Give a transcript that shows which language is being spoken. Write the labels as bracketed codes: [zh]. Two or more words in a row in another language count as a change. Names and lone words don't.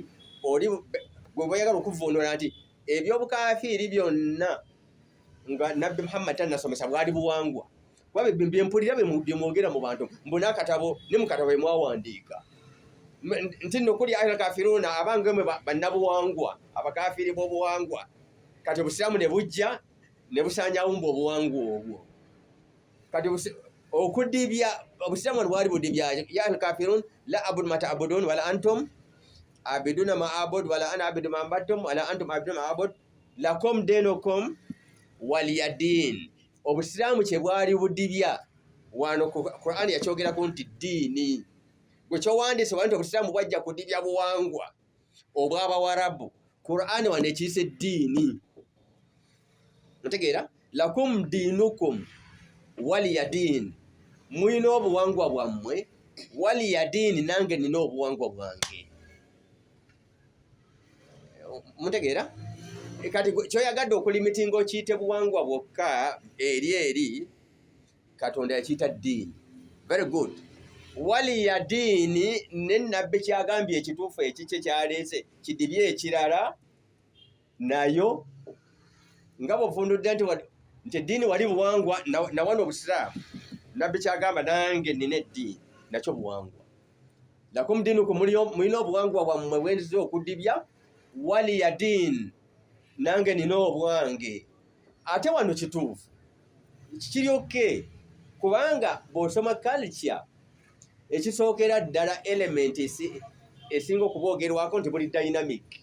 [lg] Oli gwe bweyagala okuvuunula nti ebyobukafiiri byonna nga Nabbi Muhammad tannasomesa bwali buwangwa, kuba byempulira byemwogera mu bantu mbunakatabo ne mukatabo bemwawandiika nti nno kuli [ar] أيها الكافرون, [lg] abange mwe bannabuwangwa, abakafiiri b'obuwangwa. Kati obusiraamu ne bujja ne busanyawo mbu obuwangwa obwo. Kati okudibya obusiraamu bwali budibya [ar] يا الكافرون لا أعبد ما تعبدون ولا أنتم عابدون ما أعبد ولا أنا عابد ما عبدتم ولا أنتم عابدون ما أعبد لكم دينكم ولي دين. [lg] Obusiraamu kye bwali budibya wano Qur'an yakyogerako nti ddiini. Gwe kyowandiise wanti obusiraamu bwajja kudibya buwangwa obw'Abawarabu, Qur'an wano ekiyise ddiini. Mutegeera? [ar] لكم دينكم ولي دين, [lg] mulina obuwangwa bwammwe, waliyadin nange nina obuwangwa bwange. Mutegeera? Kati kyoyagadde okulimitinga okiyite buwangwa bwokka eri Katonda yakiyita ddiini. [en] Very good. [lg] Waliyadini ne Nabbi kyagambye ekituufu ekikye kyaleese kidibye ekirala nayo nga bw'ovundudde nti nti eddiini wali buwangwa na wano obusiraamu nabbi kyagamba nange nina eddiini nakyo buwangwa [ar] لكم دينكم [lg] mulina obuwangwa bwammwe bwenziza okudibya [ar] ولي دين [lg] nange nina obwange ate wano kituufu kikiri oke kubanga bw'osoma culture ekisookera ddala element esinga okuboogerwako nti buli dynamic